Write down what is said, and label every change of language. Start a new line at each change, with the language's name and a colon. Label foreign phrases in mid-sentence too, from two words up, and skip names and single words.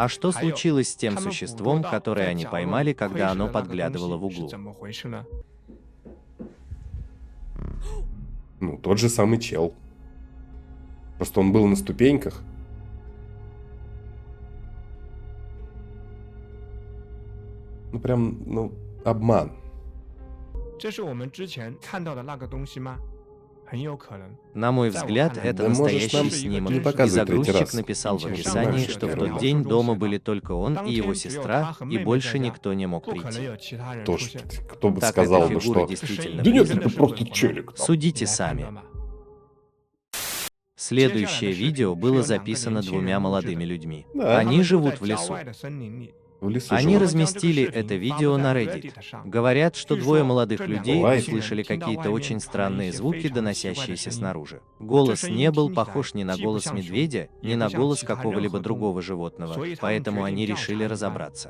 Russian: А что случилось с тем существом, которое они поймали, когда оно подглядывало в углу? Ну, тот же самый чел. Просто он был на ступеньках. Ну, прям, обман.
Chinese: 这是我们之前看到的那个东西吗？很有可能。
Russian: На мой взгляд, это Да можешь нам настоящий снимок, не и показывать третий загрузчик раз. написал в Интересно, описании, вообще, что в первый тот раз. день дома были только он и его сестра, и больше никто не мог
Chinese: 不可能
Russian: прийти.
Chinese: 有其他人出
Russian: Тоже,
Chinese: 现。
Russian: кто бы Так сказал эта бы, фигура что... действительно Да нет, призрак. это просто челик. там. Судите
Chinese: 你来判
Russian: сами.
Chinese: 断吧
Russian: Следующее видео было записано двумя молодыми людьми. Да. Они
Chinese: 他们
Russian: живут
Chinese: 在
Russian: в
Chinese: 郊
Russian: лесу.
Chinese: 外的森林里。
Russian: В лесу Они живут. разместили это видео на Reddit. Говорят, что двое молодых людей Бывает. услышали какие-то очень странные звуки, доносящиеся снаружи. Голос не был похож ни на голос медведя, ни на голос какого-либо другого животного, поэтому они решили разобраться.